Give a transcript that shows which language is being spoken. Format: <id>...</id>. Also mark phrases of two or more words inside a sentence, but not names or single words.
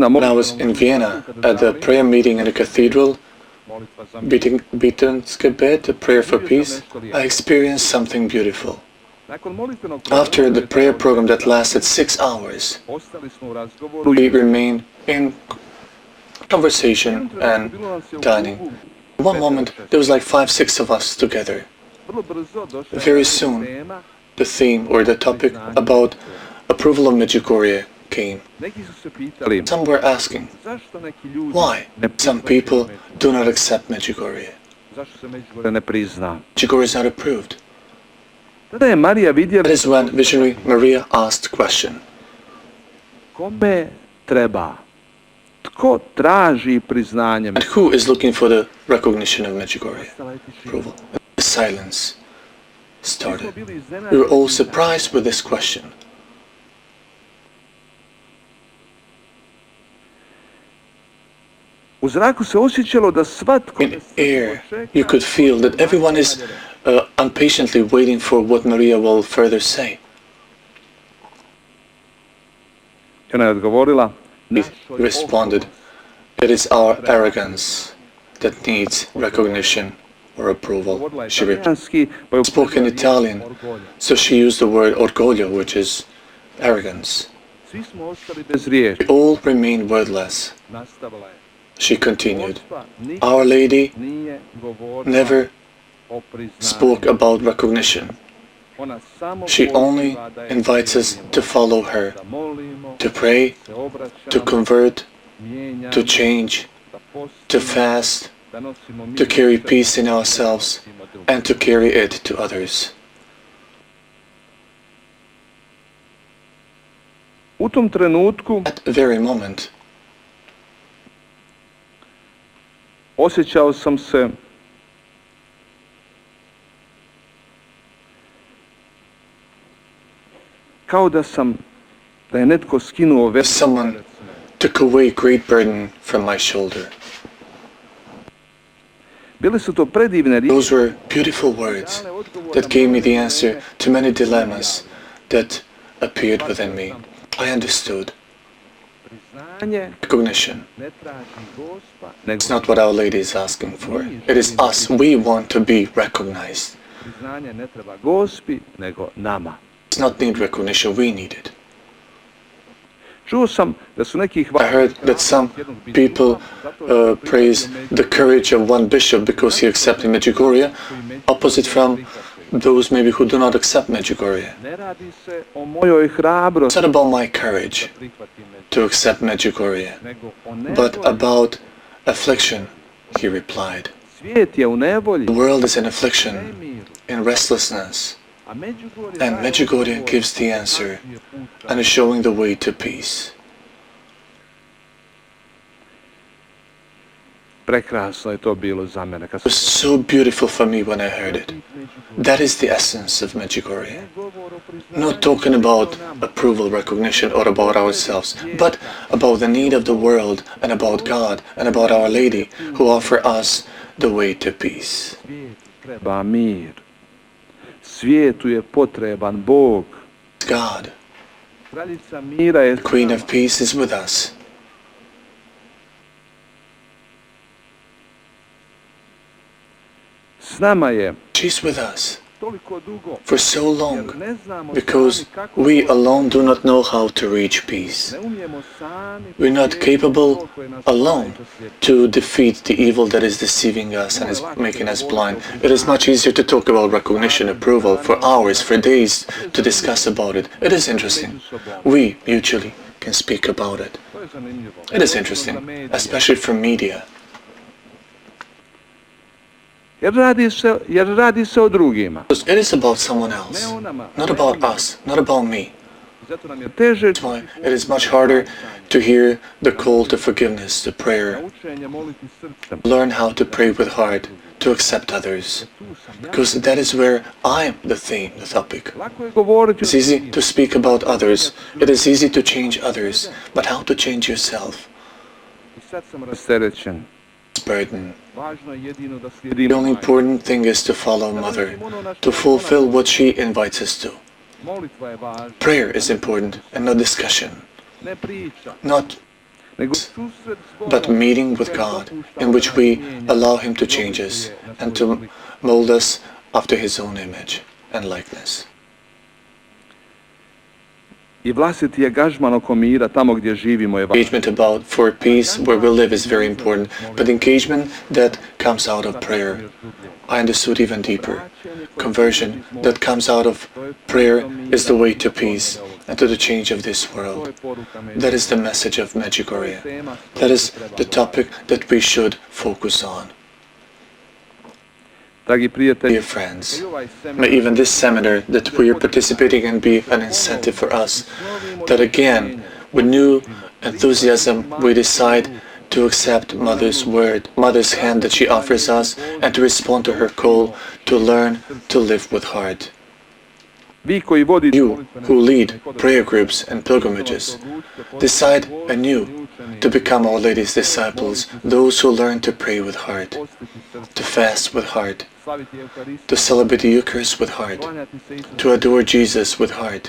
<en>When I was in Vienna at the prayer meeting in the cathedral,</en> <hr>molitva za mir, Bittenskebet,</hr> <en>the prayer for peace, I experienced something beautiful.</en> <hr>nakon molitvenog</hr> <en>After the prayer program that lasted 6 hours,</en> <hr>ostali smo u razgovoru</hr> <en>we remained in conversation and dining. One moment, there was like 5, 6 of us together.</en> <hr>vrlo brzo došla</hr> <en>Very soon,</en> <hr>tema.</hr> <en>the theme or the topic about approval of Medjugorje came.</en> <hr>Neki su se pitali,</hr> <en>Some were asking,</en> <hr>zašto neki ljudi</hr> <en>why</en> <hr>ne</hr> <en>some</en> <hr>prihvaćaju</hr> <en>people</en> <hr>Medjugorje?</hr> <en>do not accept Medjugorje?</en> <hr>Zašto se Medjugorje ne prizna?</hr> <en>Medjugorje is not approved.</en> <hr>Tada je Marija vidjela</hr> <en>That is when visionary Maria asked the question,</en> <hr>kome treba, tko traži priznanje.</hr> <en>and who is looking for the recognition of Medjugorje approval? The silence started. We were all surprised with this question.</en> <hr>U zraku se osjećalo da svatko</hr> <en>In air, you could feel that everyone is impatiently waiting for what Maria will further say.</en> <hr>Ona je odgovorila,</hr> <en>He responded, it is our arrogance that needs recognition or approval. She spoke in Italian, so she used the word orgoglio, which is arrogance.</en> <hr>Svi smo ostali bez riječi.</hr> <en>We all remained wordless.</en> <hr>Nastavila je.</hr> <en>She continued,</en> <hr>Gospa nikad</hr> <en>Our Lady</en> <hr>nije govorila</hr> <en>never</en> <hr>o priznanju.</hr> <en>spoke about recognition.</en> <hr>Ona samo</hr> <en>She only</en> <hr>poziva da je</hr> <en>invites us</en> <hr>slijedimo,</hr> <en>to follow her,</en> <hr>da molimo,</hr> <en>to pray,</en> <hr>se obraćamo,</hr> <en>to convert,</en> <hr>mijenjamo,</hr> <en>to change,</en> <hr>da</hr> <en>to</en> <hr>postimo,</hr> <en>fast,</en> <hr>da nosimo mir</hr> <en>to carry</en> <hr>sebi,</hr> <en>peace in</en> <hr>da</hr> <en>ourselves,</en> <hr>nosimo drugima.</hr> <en>and to carry it to others.</en> <hr>U tom trenutku</hr> <en>At the very moment,</en> <hr>osjećao sam se kao da je netko skinuo vetar</hr> <en>someone</en> <hr>s mene.</hr> <en>took away great burden from my shoulder.</en> <hr>Bile su to predivne riječi.</hr> <en>Those were beautiful words that gave me the answer to many dilemmas that appeared within me. I understood.</en> <hr>Priznanje</hr> <en>Recognition.</en> <hr>ne traži Gospa, nego</hr> <en>It's not what Our Lady is asking for. It is us. We want to be recognized.</en> <hr>priznanje ne treba Gospi, nego nama.</hr> <en>It's not need recognition, we need it.</en> <hr>Čuo sam da su neki</hr> <en>I</en> <hr>hvalili</hr> <en>heard that some people praise the courage of one bishop because he accepted Medjugorje, opposite from those maybe who do not accept Medjugorje.</en> <hr>Ne radi se o mojoj</hr> <en>It's</en> <hr>hrabrosti</hr> <en>not about my courage</en> <hr>da prihvatim Medjugorje,</hr> <en>to accept Medjugorje,</en> <hr>nego o</hr> <en>but</en> <hr>nevolji.</hr> <en>about affliction, he replied.</en> <hr>Svijet je u nevolji,</hr> <en>The world is in affliction,</en> <hr>nemiru,</hr> <en>in restlessness,</en> <hr>a Medjugorje</hr> <en>and</en> <hr>daje</hr> <en>Medjugorje</en> <hr>odgovor,</hr> <en>gives the answer</en> <hr>ukazuje put ka</hr> <en>and is showing the way to peace.</en> <hr>Prekrasno je to bilo za mene. Kad</hr> <en>It was so beautiful for me when I heard it. That is the essence of Medjugorje. Not talking about approval, recognition, or about ourselves, but about the need of the world and about God and about Our Lady who offer us the way to peace.</en> <hr>Svijetu treba mir. Svijetu je potreban Bog.</hr> <en>God,</en> <hr>Kraljica mira je</hr> <en>the Queen of Peace, is with us.</en> <hr>s nama je.</hr> <en>She's with us. for so long, because we alone do not know how to reach peace. We're not capable alone to defeat the evil that is deceiving us and is making us blind. It is much easier to talk about recognition, approval, for hours, for days, to discuss about it. It is interesting. We mutually can speak about it. It is interesting, especially for media.</en> <hr>Jer radi se o drugima.</hr> <en>It is about someone else, not about us, not about me.</en> <hr>Zato nam je teže</hr> <en>That's why it is much harder to hear the call to forgiveness, to prayer.</en> <hr>učenje moliti srcem.</hr> <en>Learn how to pray with heart, to accept others. Because that is where I'm the theme, the topic.</en> <hr>Lako je govoriti</hr> <en>It's easy to speak about others. It is easy to change others. But how to change yourself?</en> <hr>I sad sam rasterećen.</hr> <en>Burden.</en> <hr>Važno je jedino da</hr> <en>The</en> <hr>slijedimo</hr> <en>only important thing is to follow Mother, to fulfill what she invites us to.</en> <hr>Molitva je važna.</hr> <en>Prayer is important and not discussion,</en> <hr>Ne priča,</hr> <en>not</en> <hr>nego susret s Bogom.</hr> <en>but meeting with God, in which we allow Him to change us and to mold us after His own image and likeness.</en> <hr>I vlastiti angažman oko mira tamo gdje živimo je važno.</hr> <en>Engagement about for peace where we live is very important, but engagement that comes out of prayer, I understood even deeper. Conversion that comes out of prayer is the way to peace and to the change of this world. That is the message of Medjugorje. That is the topic that we should focus on.</en> <hr>Dragi prijatelji,</hr> <en>Dear friends, may even this seminar that we are participating in be an incentive for us, that again, with new enthusiasm, we decide to accept Mother's word, Mother's hand that she offers us, and to respond to her call to learn to live with heart.</en> <hr>vi koji vodite</hr> <en>You who lead prayer groups and pilgrimages, decide anew to become Our Lady's disciples, those who learn to pray with heart, to fast with heart,</en> <hr>slaviti Eukarist,</hr> <en>to celebrate the Eucharist with heart,</en> <hr>klanjati se Isusu,</hr> <en>to adore Jesus with heart,</en>